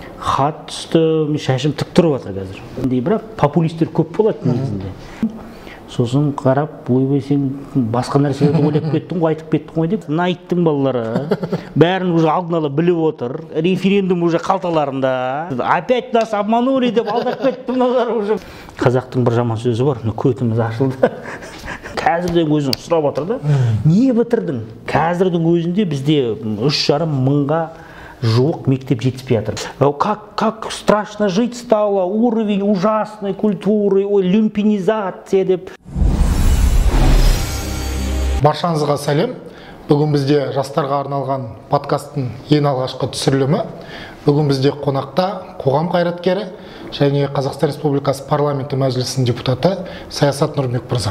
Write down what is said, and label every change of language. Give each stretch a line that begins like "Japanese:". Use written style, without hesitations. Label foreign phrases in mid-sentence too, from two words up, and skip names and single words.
Kazakh: хат түсті, шашым тік тұрып жатыр қазір. Бірақ популистер көп болады негізінде. Сосын қарап, ойбай сен басқа нәрселерді ойлап кеттің ғой, айтып кеттің ғой деп, мына айттың балалары. Бәрін уже алдын ала біліп отыр. Референдум уже қалталарында.
Russian: Опять нас обманули
Kazakh: деп алдап кетті мыналар уже. Қазақтың бір жаман сөзі бар, көтіміз ашылды. Қазірдің өзін сұрап отыр да. Не бітірдің? Қазірдің өзінде бізде 3,5 мыңға жуық мектеп жетіспей жатыр.
Russian: Как страшно жить стало, уровень ужасной культуры,
Kazakh: люмпинизация деп. Баршаңызға сәлем. Бүгін бізде жастарға арналған подкасттың ең алғашқы түсірілімі. Бүгін бізде қонақта қоғам қайраткері және Қазақстан Республикасы парламенті мәжілісінің депутаты Саясат Нұрбек мырза.